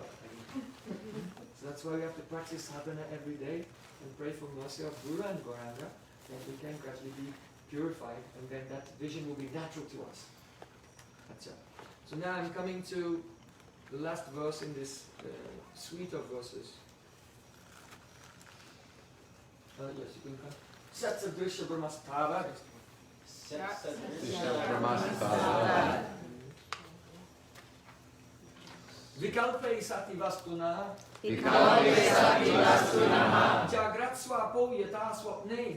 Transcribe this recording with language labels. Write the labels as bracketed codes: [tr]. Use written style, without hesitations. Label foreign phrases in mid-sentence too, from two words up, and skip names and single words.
[en] So that's why we have to practice sadhana every day and pray for mercy of Guru and Gauranga, that we can gradually be purified, and then that vision will be natural to us. That's it. So now I'm coming to the last verse in this suite of verses. Yes, you can come. [sa] Satsadrisha Brahmastava. Vikalpe sati vastuna. Vikalpe sati vastuna. Jagratswapo yata swapne.